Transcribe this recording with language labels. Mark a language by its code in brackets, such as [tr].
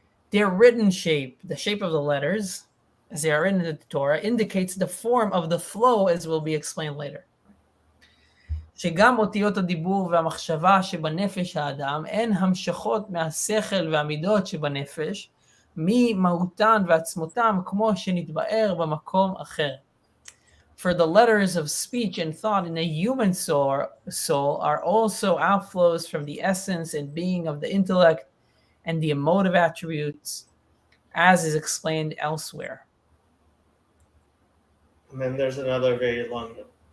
[en] Their written shape, the shape of the letters, as they are written in the Torah, indicates the form of the flow, as will be explained later. [he] שגם אותיות הדיבור והמחשבה שבנפש האדם הן המשכות מהשכל והמידות שבנפש, ממהותן ועצמותן, כמו שנתבאר במקום אחר. [en] For the letters of speech and thought in a human soul are also outflows from the essence and being of the intellect and the emotive attributes, as is explained elsewhere. And then there's another very long one.